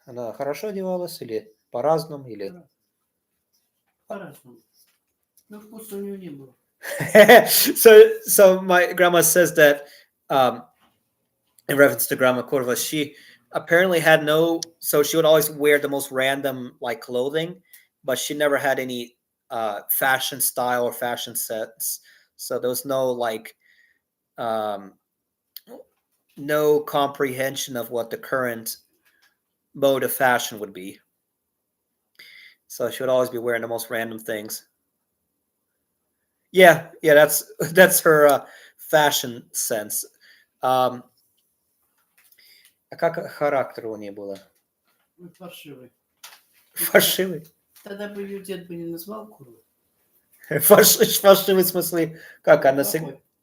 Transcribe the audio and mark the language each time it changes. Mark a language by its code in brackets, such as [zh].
[ru] Она хорошо одевалась или по-разному? Или... По-разному. Но вкуса у нее не было. [en] So my grandma says that in reference to Grandma Kurva, she apparently had so she would always wear the most random like clothing, but she never had any fashion style or fashion sense. So there was no like no comprehension of what the current mode of fashion would be. So she would always be wearing the most random things. Yeah, that's her fashion sense. [ru] А как характер у нее было? Фальшивый. Фальшивый? Тогда бы ее дед бы не назвал Курвой. Фальшивый в смысле, как она всегда...